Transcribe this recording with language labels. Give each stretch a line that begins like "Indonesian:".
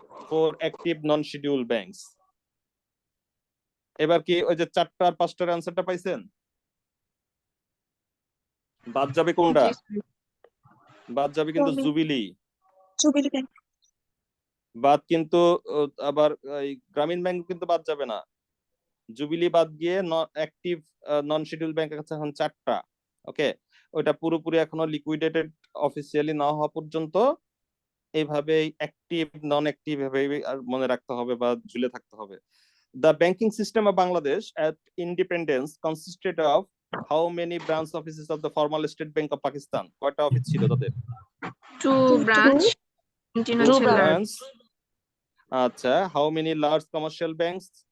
English: 4 active non-scheduled banks.
Bangla: এবার কি ওই যে 4টা আর 5টার অ্যানসারটা পাইছেন? বাদ যাবে কোনটা? বাদ যাবে কিন্তু জুবিলি ব্যাংক বাদ, কিন্তু আবার এই গ্রামীণ ব্যাংক কিন্তু বাদ যাবে না। জুবিলি বাদ দিয়ে অ্যাক্টিভ নন শিডিউল ব্যাংক আছে এখন 4টা। ওকে, ওইটা পুরোপুরি এখনো লিকুইডেটেড অফিসিয়ালি না হওয়া পর্যন্ত এইভাবে অ্যাক্টিভ নন অ্যাক্টিভ এভাবে আর মনে রাখতে হবে বা ঝুলে থাকতে হবে।
English: The banking system of Bangladesh at independence consisted of how many branch offices of the former State Bank of Pakistan?
Bangla: কয়টা অফিস ছিল তাদের?
English: 2 branch, 19 Two
Bangla: হচ্ছে large,
English: branch। আচ্ছা, how many large commercial banks?